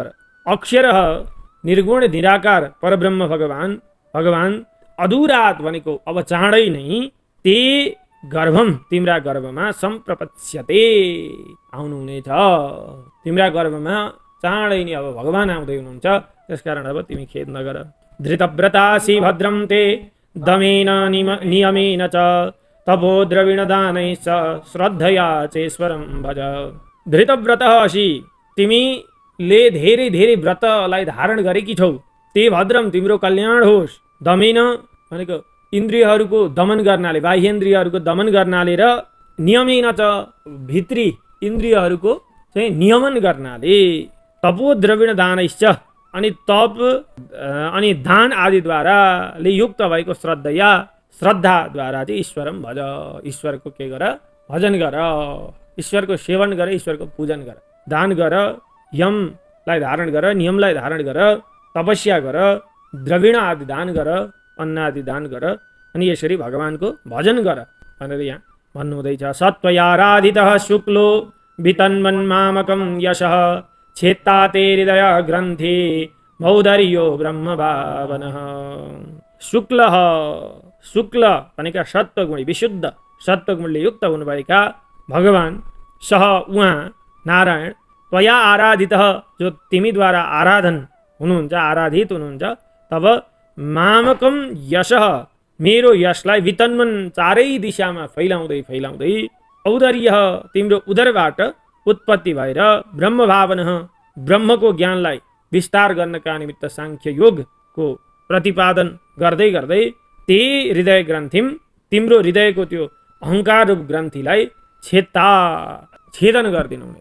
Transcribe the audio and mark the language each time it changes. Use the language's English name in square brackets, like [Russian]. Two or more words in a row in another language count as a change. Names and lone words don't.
[Nepali] अक्षर निर्गुण निराकार परब्रह्म भगवान अधुरात भनेको अब चाँडै नै [Sanskrit] ते गर्भम [Nepali] तिम्रा गर्भमा सम्प्रपत्स्यते आउनुहुनेछ। तिम्रा गर्भमा चाँडै नै अब भगवान आउँदै हुनुहुन्छ, त्यसकारण अब तिमी खेद नगर। [Sanskrit] धृतव्रतासि भद्रं ते दमेन नियमेन च तपो द्रविणदानैश्च श्रद्धया चेश्वरं भज। धृतव्रतः असि [Nepali] तिमीले धेरै धेरै व्रतलाई धारण गरेकी छौ। [Sanskrit] ते भद्रम [Nepali] तिम्रो कल्याण होस्। दमेन भनेको इन्द्रियहरूको दमन गर्नाले, बाह्येन्द्रियहरूको दमन गर्नाले र [Sanskrit] नियमेन च [Nepali] भित्री इन्द्रियहरूको चाहिँ नियमन गर्नाले, [Sanskrit] तपो द्रविण दानैश्च [Nepali] अनि तप अनि दान आदिद्वारा युक्त भएको श्रद्धाद्वारा चाहिँ [Sanskrit] ईश्वरम भज, [Nepali] ईश्वरको के गर, भजन गर, ईश्वरको सेवन गर, ईश्वरको पूजन गर, दान गर, यमलाई धारण गर, नियमलाई धारण गर, तपस्या गर, द्रविण आदि दान गर, अन्न आदि दान गर, अनि यसरी भगवानको भजन गर भनेर यहाँ भन्नुहुँदैछ। [Sanskrit] सत्त्वयाराधितः शुक्लो वितन्मन्मामकं यशः छेत्ता ते हृदय ग्रन्थि मौदर्यो ब्रह्म भावनः। [Nepali] शुक्ल भनेका सत्वगुणी, विशुद्ध सत्वगुणले युक्त हुनुभएका भगवान, सह उहाँ नारायण, [Sanskrit] त्वया आराधितः [Nepali] जो तिमीद्वारा आराधन हुनुहुन्छ, आराधित हुनुहुन्छ, तब [Sanskrit] मामकम यशः [Nepali] मेरो यशलाई वितन्मन चारै दिशामा फैलाउँदै फैलाउँदै, औदर्य तिम्रो उदरबाट उत्पत्ति भएर, [Sanskrit] ब्रह्म भावनः [Nepali] ब्रह्मको ज्ञानलाई विस्तार गर्नका निमित्त साङ्ख्य योगको प्रतिपादन गर्दै गर्दै, [Sanskrit] ते हृदय ग्रन्थिम [Nepali] तिम्रो हृदयको त्यो अहङ्कार रूप ग्रन्थीलाई छेदन गरिदिनु हुनेछ।